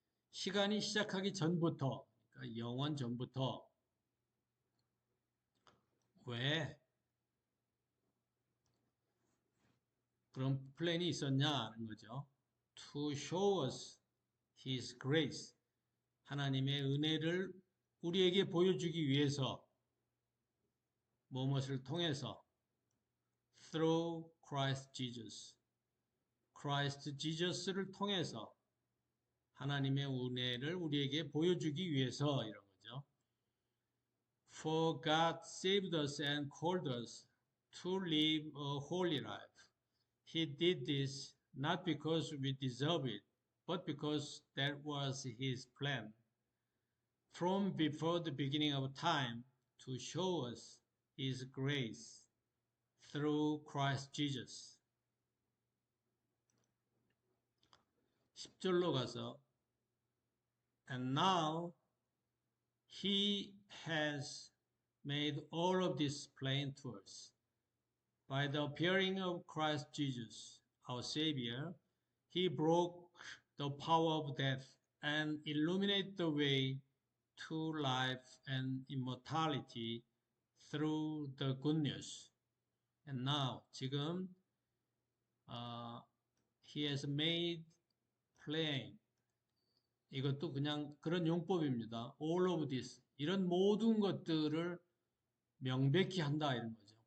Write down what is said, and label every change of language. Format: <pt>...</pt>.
<ko>시간이 시작하기 전부터, 그러니까 영원 전부터. 왜 그런 플랜이 있었냐는 거죠.</ko> <en>To show us His grace.</en> <ko>하나님의 은혜를 우리에게 보여주기 위해서 무엇을 통해서</ko> <en>through Christ Jesus.</en> <ko>Christ Jesus를 통해서 하나님의 은혜를 우리에게 보여주기 위해서 이런 거죠.</ko> <en>For God saved us and called us to live a holy life. He did this not because we deserve it, but because that was His plan. From before the beginning of time to show us His grace through Christ Jesus.</en> <ko>10절로 가서</ko> <en>And now He has made all of this plain to us. By the appearing of Christ Jesus, our Savior, He broke the power of death and illuminated the way to life and immortality through the good news. And now,</en> <ko>지금</ko> <en>He has made plain.</en> <ko>이것도 그냥 그런 용법입니다.</ko> <en>All of this.</en> <ko>이런 모든 것들을 명백히 한다 이런 거죠.</ko>